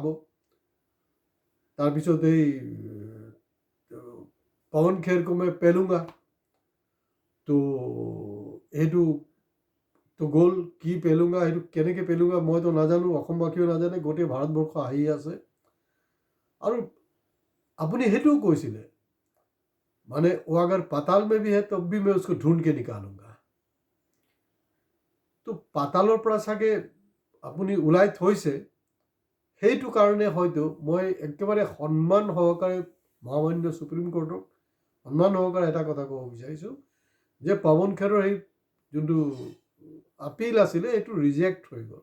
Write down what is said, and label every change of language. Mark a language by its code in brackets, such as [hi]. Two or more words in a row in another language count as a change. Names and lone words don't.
[as] তাৰপিছত এই পৱন খেৰ কো মই পেলুঙ্গা, তো সেইটো তো গ'ল। কি পেলুঙ্গা, সেইটো কেনেকৈ পেলুঙ্গা মইতো নাজানো, অসমবাসীও নাজানে, গোটেই ভাৰতবৰ্ষ আহি আছে। আৰু আপুনি সেইটোও কৈছিলে [hi] वो अगर पाताल में भी है तब भी मैं उसको ढूंढ के निकालूंगा। [as] তো পাতালৰ পৰা চাগে আপুনি ওলাই থৈছে, সেইটো কাৰণে হয়তো মই একেবাৰে সন্মান সহকাৰে মহামান্য সুপ্ৰিম কোৰ্টক সন্মান সহকাৰে এটা কথা ক'ব বিচাৰিছোঁ যে পৱন খেৰৰ সেই যোনটো আপিল আছিলে এইটো ৰিজেক্ট হৈ গ'ল।